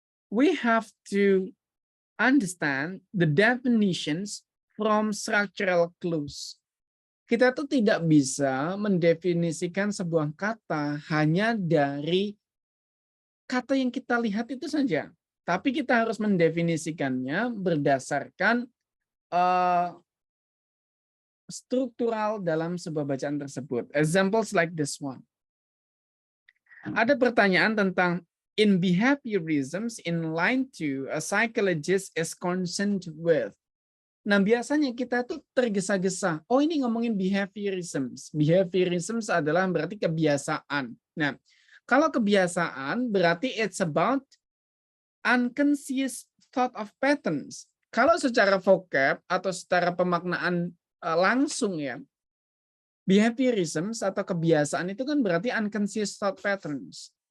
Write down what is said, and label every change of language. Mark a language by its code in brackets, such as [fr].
[en] We have to understand the definitions from structural clues. [id] Kita tuh tidak bisa mendefinisikan sebuah kata hanya dari kata yang kita lihat itu saja. Tapi kita harus mendefinisikannya berdasarkan struktural dalam sebuah bacaan tersebut. [en] Examples like this one. [id] Ada pertanyaan tentang [en] in behaviorisms in line 2, a psychologist is concerned with. [id] Nah, biasanya kita tuh tergesa-gesa. Oh, ini ngomongin behaviorisms. Behaviorisms adalah berarti kebiasaan. Nah, kalau kebiasaan berarti [en] it's about unconscious thought of patterns. [id] Kalau secara vocab atau secara pemaknaan langsung ya, behaviorisms atau kebiasaan itu kan berarti [en] unconscious thought patterns.